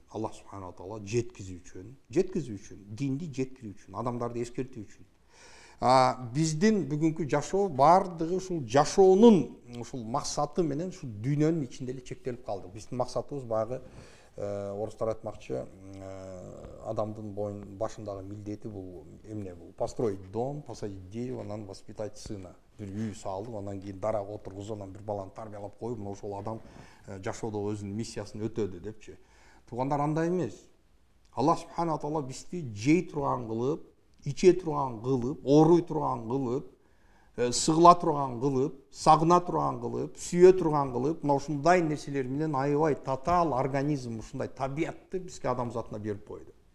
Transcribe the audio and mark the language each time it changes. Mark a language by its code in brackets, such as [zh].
[ky] Аллах субханаху ва таала жеткизүү үчүн, динди жеткирүү үчүн, адамдарды эскертүү үчүн. Биздин бүгүнкү жашоо бардыгы ушул жашоонун ушул максаты менен ушул дүйнөнүн ичинде эле чектелип калды. Биздин максатыбыз баягы орустар айтмакчы, адамдын башындагы милдети бул эмне бул? [ru] Построить дом, посадить дерево, анан воспитать сына. [ky] Бир үй салып, анан кийин дарак отургузуп, анан бир баланы тарбиялап коюп, мына ошол адам жашоодо өзүнүн миссиясын өтөдү депчи. Туугандар, андай эмес. Аллах субханаху ва таала бизди жей турган кылып, иче турган кылып, ооруй турган кылып, сыгыла турган кылып, сагына турган кылып, сүйө турган кылып, мына ушундай нерселер менен аябай татаал организм, ушундай табиятты бизге адам затына берип койду.